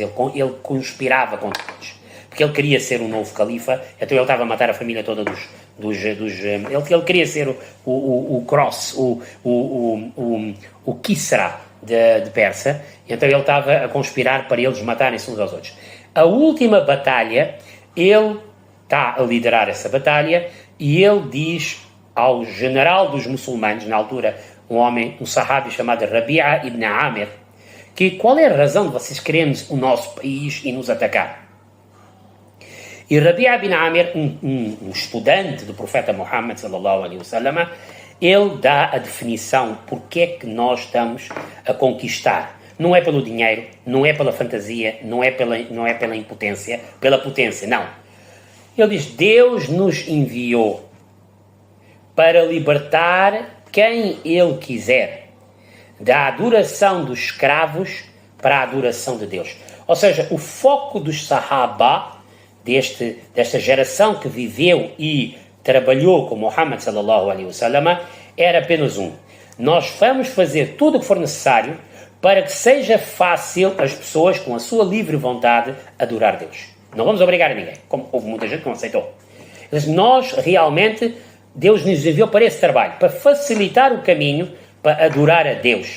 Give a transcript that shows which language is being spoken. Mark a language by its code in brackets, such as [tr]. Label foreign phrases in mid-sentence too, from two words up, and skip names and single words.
[pt] Ele conspirava contra eles, porque ele queria ser um novo califa, então ele estava a matar a família toda ele queria ser o Cross, o Kisra de Persa, então ele estava a conspirar para eles matarem-se uns aos outros. A última batalha, ele está a liderar essa batalha e ele diz ao general dos muçulmanos, na altura um sahabi chamado Rabi'a ibn Amir, que qual é a razão de vocês quererem o nosso país e nos atacar? E Rabi'a ibn Amir, um estudante do profeta Muhammad [ar] صلى الله عليه وسلم, [pt] ele dá a definição porque é que nós estamos a conquistar. Não é pelo dinheiro, não é pela fantasia, não é pela impotência, pela potência, não. Ele diz, Deus nos enviou para libertar quem Ele quiser, da adoração dos escravos para a adoração de Deus. Ou seja, o foco dos Sahaba, desta geração que viveu e trabalhou com Muhammad [ar] صلى الله عليه وسلم, [pt] era apenas um. Nós vamos fazer tudo o que for necessário para que seja fácil as pessoas, com a sua livre vontade, adorar Deus. Não vamos obrigar a ninguém, como houve muita gente que não aceitou. Mas nós, realmente, Deus nos enviou para esse trabalho, para facilitar o caminho para adorar a Deus.